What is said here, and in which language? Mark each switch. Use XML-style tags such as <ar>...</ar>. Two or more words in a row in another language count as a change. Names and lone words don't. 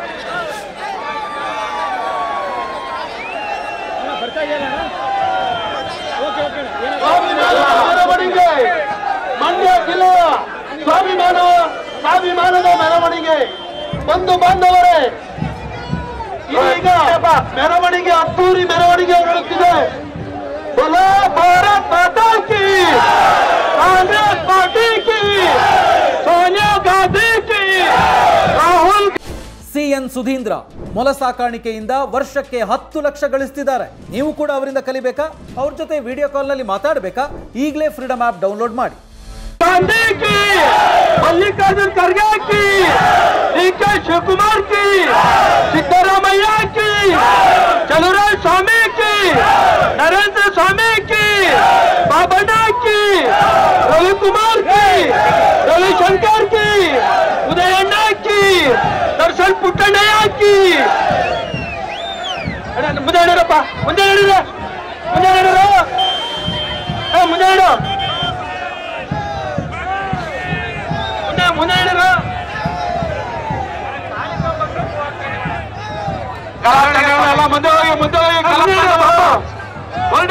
<kn>ಮೆರವಣಿಗೆ ಮಂಡ್ಯ ಜಿಲ್ಲೆಯ ಸ್ವಾಭಿಮಾನದ ಮೆರವಣಿಗೆ. ಬಂಧು ಬಾಂಧವರೇ, ಈಗ ಮೆರವಣಿಗೆ ಅದ್ದೂರಿ ಮೆರವಣಿಗೆ ಹೊರಡುತ್ತಿದೆ.</kn> <hi>बोलो भारत माता की, कांग्रेस पार्टी की, सोनिया गांधी की, राहुल.</hi> <kn>ಸಿಎನ್ ಸುಧೀಂದ್ರ ಮೊಲ ಸಾಕಾಣಿಕೆಯಿಂದ ವರ್ಷಕ್ಕೆ 10 ಲಕ್ಷ ಗಳಿಸ್ತಿದ್ದಾರೆ. ನೀವು ಕೂಡ ಅವರಿಂದ ಕಲಿಬೇಕಾ? ಅವ್ರ ಜೊತೆ ವಿಡಿಯೋ ಕಾಲ್ನಲ್ಲಿ ಮಾತಾಡಬೇಕಾ? ಈಗಲೇ ಫ್ರೀಡಮ್ ಆಪ್ ಡೌನ್ಲೋಡ್ ಮಾಡಿ.</kn> <hi>गांधी की, मल्लिकार्जुन खड़गे की, डीके शिवकुमार की, सिद्धरामैया की, चलुराय स्वामी की, नरेंद्र स्वामी की, बाबना की, रवि कुमार की, रविशंकर की, उदयन्ना की, दर्शन पुट्टण्णಯ್ಯ की.</hi> <kn>ಮುಂದೆ ಹೇಳಿರಪ್ಪ, ಮುಂದೆ ಹೇಳಿರ, ಮುಂದೆ ಹೇಳಿರ, ಮುಂದೆ ಹೇಳು, ಮುಂದೆ ಹೇಳಿರ. ಕಲಾತಂಡಗಳೆಲ್ಲ ಮುಂದೆ ಹೋಗಿ, ಮುಂದೆ ಹೋಗಿ ಹೊರಡಿ.</kn>